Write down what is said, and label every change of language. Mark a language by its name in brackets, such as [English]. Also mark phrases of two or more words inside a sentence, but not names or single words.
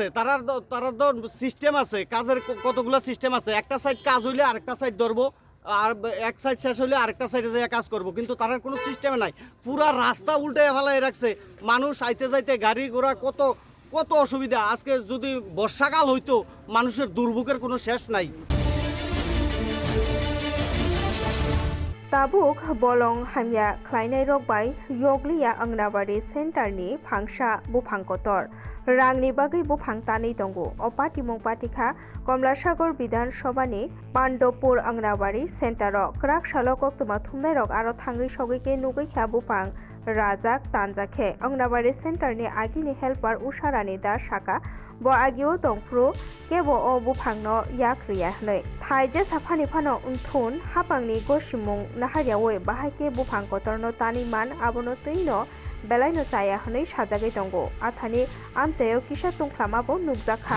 [Bangla] তারা তো সিস্টেম আছে, কাজের কতগুলো সিস্টেম আছে। একটা সাইড কাজ হইলে আরেকটা সাইড ধরবো, আর এক সাইড শেষ হইলে আরেকটা সাইডে যাই কাজ করব, কিন্তু তার কোনো সিস্টেম নাই। পুরা রাস্তা উল্টে ফেলাই রাখছে। মানুষ আইতে যাইতে গাড়ি ঘোড়া কত কত অসুবিধা। আজকে যদি বর্ষাকাল হইতো মানুষের দুর্ভোগের কোনো শেষ নাই। [Kok Borok] Tabuk bolong hamya khlainai rokbai yoglia angnabari centerni phangsa bufang kotor rangni bagai bufang tanei tongo opati mong patikha Komlasagor Bidhan Sobhani Pandopur angnabari centero krak salokok tuma thumnai rok aro thangri sogike nugui kha bufang Rajak Tanjakhe angnabari centerni agini helper Usharani da Shaka bo agio tongpru kebo o bufangno yakriya hnoi thaije saphani phano unthun hapangni gosimung nahariawe bahaike bufang kotorno tani man abono tuino belaino chaya hnoi sajagai tongo athani amchayo kisa tungklama bo nukjakha